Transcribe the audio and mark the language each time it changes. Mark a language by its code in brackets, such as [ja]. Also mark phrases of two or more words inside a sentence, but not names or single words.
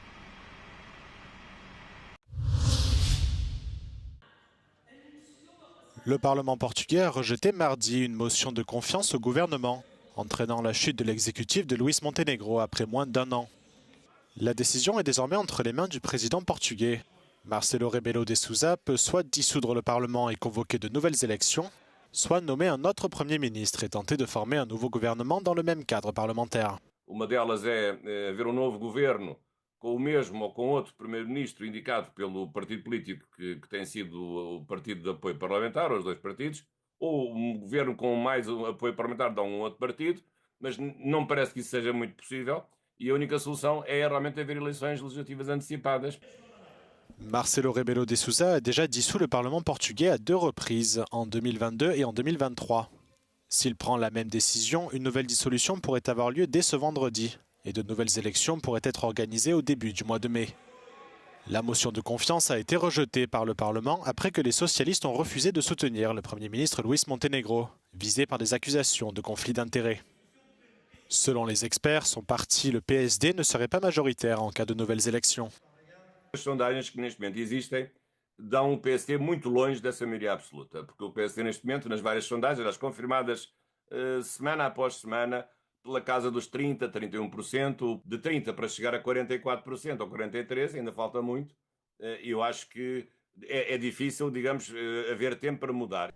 [fr] Le Parlement portugais a rejeté mardi une motion de confiance au gouvernement, entraînant la chute de l'exécutif de Luís Montenegro après moins d'1 an. La décision est désormais entre les mains du président portugais. Marcelo Rebelo de Sousa peut soit dissoudre le Parlement et convoquer de nouvelles élections, soit nommer un autre Premier ministre et tenter de former un nouveau gouvernement dans le même cadre parlementaire. [pt] Uma delas é ver novo governo com o mesmo ou com outro primeiro-ministro indicado pelo partido político que tem sido o partido de apoio parlamentar, os 2 partidos, ou governo com mais apoio parlamentar de outro partido, mas não parece que isso seja muito possível e a única solução é realmente haver eleições legislativas antecipadas. [fr] Marcelo Rebelo de Sousa a déjà dissous le Parlement portugais à 2 reprises, en 2022 et en 2023. S'il prend la même décision, une nouvelle dissolution pourrait avoir lieu dès ce vendredi, et de nouvelles élections pourraient être organisées au début du mois de mai. La motion de confiance a été rejetée par le Parlement après que les socialistes ont refusé de soutenir le Premier ministre Luís Montenegro, visé par des accusations de conflit d'intérêts. Selon les experts, son parti, le PSD, ne serait pas majoritaire en cas de nouvelles élections. [pt] As sondagens que neste momento existem dão o PSD muito longe dessa maioria absoluta, porque o PSD neste momento, nas várias sondagens, as confirmadas semana após semana, pela casa dos 30%, 31%, de 30% para chegar a 44% ou 43%, ainda falta muito, e eu acho que é difícil, digamos, haver tempo para mudar.